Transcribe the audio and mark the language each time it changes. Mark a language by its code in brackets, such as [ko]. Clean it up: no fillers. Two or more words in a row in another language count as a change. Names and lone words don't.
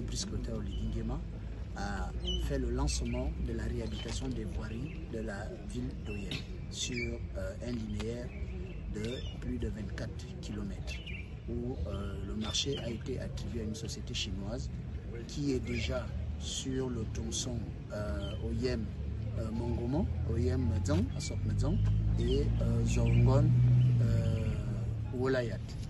[fr] Brice Clotaire Oligui Nguema, a fait le lancement de la réhabilitation des voiries de la ville d'Oyem sur un linéaire de plus de 24 km, où le marché a été attribué à une société chinoise qui est déjà sur le tronçon Oyem Mongomo, Oyem Medzang, Asok Medzang et Zorongon Wolayat.